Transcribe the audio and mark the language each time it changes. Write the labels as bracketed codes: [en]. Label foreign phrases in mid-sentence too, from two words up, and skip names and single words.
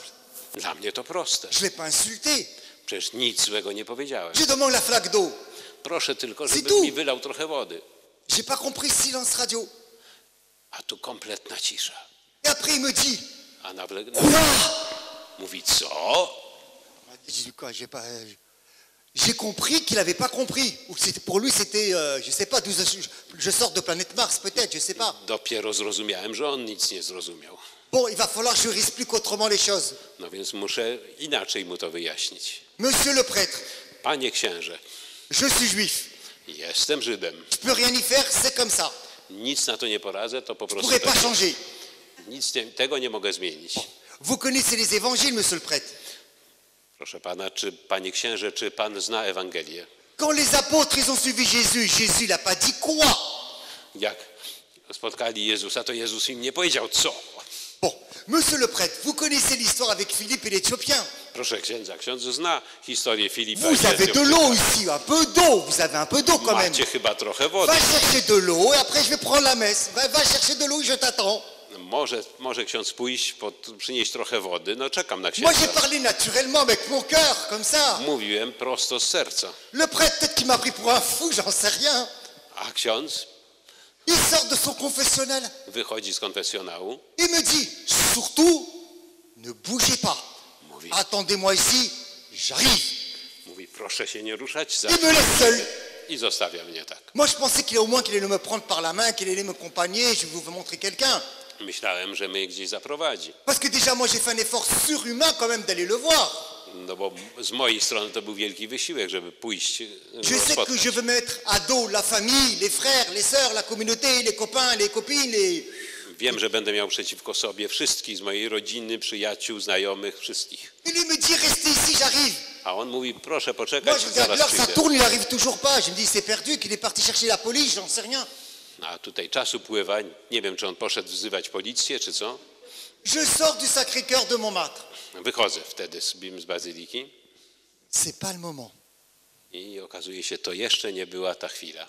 [pl] Dla mnie to proste. [fr] Je ne l'ai pas insulté. [pl] Przecież nic złego nie powiedziałem. [fr] Je demande la flaque d'eau. [pl] Proszę tylko, [fr] C'est [pl] żeby [fr] tout. [pl] mi wylał trochę wody. [fr] J'ai pas compris silence radio. [pl] A tu kompletna cisza. [fr] Et après il me dit, [pl] A nagle [fr] quoi? [pl] mówi, co? [fr] J'ai dit quoi? J'ai compris qu'il n'avait pas compris. Ou que pour lui c'était, je sais pas, d'où je sors de planète Mars peut-être, je sais pas. [pl] Dopiero zrozumiałem, że on nic nie zrozumiał. [fr] Bon, il va falloir que je réexplique autrement les choses. [pl] No więc muszę inaczej mu to wyjaśnić. [fr] Monsieur le prêtre, [pl] Panie księże, [fr] je suis juif. [pl] jestem Żydem. [fr] Je peux rien y faire, c'est comme ça. [pl] Nic na to nie poradzę, to po [fr] Je [pl] prostu [fr] pourrais pas [pl] tak [fr] changer. [pl] jest. Tego nie mogę zmienić. [fr] Vous connaissez les évangiles, monsieur le prêtre. [pl] Proszę pana, panie księże, czy pan zna Ewangelię? [fr] Quand les apôtres ils ont suivi Jésus, Jésus il n'a pas dit quoi? [pl] Jak spotkali Jezusa, to Jezus im nie powiedział co. [fr] Bon, monsieur le prêtre, vous connaissez l'histoire avec Philippe et l'Éthiopien. [pl] Proszę księdza, ksiądz zna historię Filipa. [fr] Vous avez de l'eau ici, un peu d'eau. Vous avez un peu d'eau quand même. [pl] Macie chyba trochę wody. [fr] Va chercher de l'eau et après je vais prendre la messe. Va chercher de l'eau et je t'attends. [pl] Może ksiądz pójść, przynieść trochę wody. No czekam na [fr] Moi j'ai [pl] księdza. [fr] parlé naturellement avec mon cœur, comme ça. [pl] Mówiłem prosto z serca. [fr] Le prêtre peut-être qu'il m'a pris pour un fou, j'en sais rien. [pl] A ksiądz [fr] Il sort de son confessionnal. [pl] wychodzi z konfesjonału. [fr] Il me dit, surtout, ne bougez pas. [pl] Mówi, [fr] Attendez-moi ici, j'arrive. [pl] mówi, proszę się nie ruszać. [fr] Il me laisse seul. [pl] I zostawia mnie tak. [fr] Moi je pensais qu'il allait me prendre par la main, qu'il allait m'accompagner, je vais vous montrer quelqu'un. [pl] Myślałem, że mnie gdzieś zaprowadzi. [fr] Parce que déjà moi j'ai fait un effort surhumain quand même d'aller le voir. [pl] No bo z mojej strony to był wielki wysiłek, żeby pójść [fr] Je sais que [pl] spotkać. [fr] je veux mettre à dos la famille, les frères, les sœurs, la communauté, les copains, les copines, [pl] Wiem, że będę miał przeciwko sobie wszystkich z mojej rodziny, przyjaciół, znajomych, wszystkich. [fr] Il lui me dit restez ici, j'arrive. [pl] A on mówi, proszę [fr] Moi [pl] poczekać, [fr] je regarde [pl] zaraz [fr] l'heure, ça [pl] przyjdę. [fr] tourne, il arrive toujours pas. Je me dis c'est perdu, qu'il est parti chercher la police, j'en sais rien. [pl] A tutaj czasu upływa, nie wiem, czy on poszedł wzywać policję, czy co. [fr] Je sors du Sacré-Cœur de Montmartre. [pl] Wychodzę wtedy z bazyliki [fr] C'est pas le moment. [pl] i okazuje się, to jeszcze nie była ta chwila.